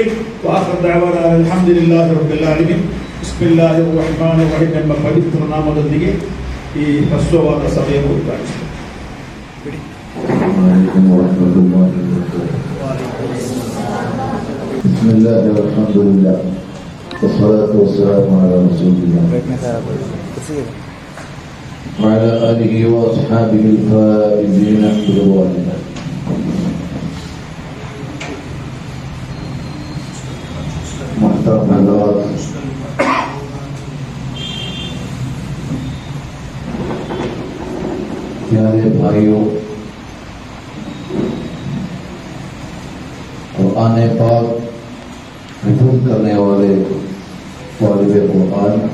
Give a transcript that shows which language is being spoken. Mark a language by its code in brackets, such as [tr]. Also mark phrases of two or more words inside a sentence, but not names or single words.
[ar] وآخر دعوانا الحمد لله رب العالمين. بسم الله الرحمن الرحيم [kn] ಎಂಬ ಪವಿತ್ರ ನಾಮದೊಂದಿಗೆ ಈ ಹ್ರಸ್ವವಾದ ಸಭೆಯನ್ನು ಉದ್ಘಾಟಿಸಿದೆ. [ar] بسم الله الحمد لله والصلاة والسلام على رسول الله وعلى آله وأصحابه الفائزين برضوان الله. [ur] محترم حضرات، پیارے بھائیوں، قرآن پاک حفظ کرنے والے طالب قرآن،